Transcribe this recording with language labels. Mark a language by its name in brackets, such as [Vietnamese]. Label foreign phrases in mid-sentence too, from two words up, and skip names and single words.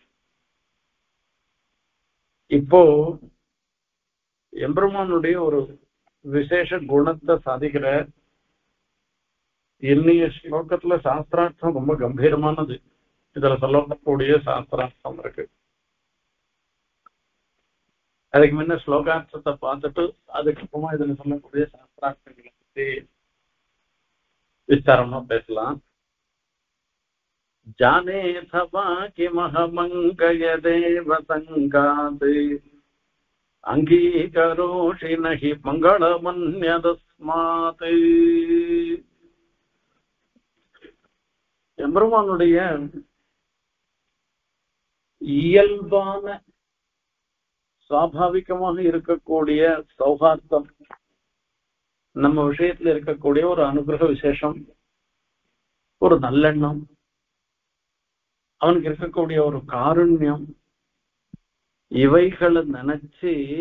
[Tamil] இப்போ எம்பெருமானுடைய ஒரு விசேஷ குணத்தை சாதிக்கிற இன்னைய ஸ்லோகத்துல சாஸ்திரார்த்தம் ரொம்ப கம்பீரமானது. இதுல சொல்லக்கூடிய சாஸ்திரார்த்தம் இருக்கு. அதுக்கு முன்ன ஸ்லோகார்த்தத்தை பார்த்துட்டு அதுக்கப்புறமா இதுல சொல்லக்கூடிய சாஸ்திரார்த்தங்களை பத்தி விஸ்தாரமா பேசலாம். [Sanskrit] जानेऽथ वा किमहमङ्गयदेव सङ्गात् अङ्गीकरोषि न हि मङ्गलमन्यदस्मात्. [Tamil] எம்பெருமானுடைய இயல்பான சுவாபாவிகமாக இருக்கக்கூடிய சௌஹார்த்தம், நம்ம விஷயத்துல இருக்கக்கூடிய ஒரு அனுகிரக விசேஷம், ஒரு நல்லெண்ணம், அவனுக்கு இருக்கக்கூடிய ஒரு காருண்யம், இவைகளை நினைச்சு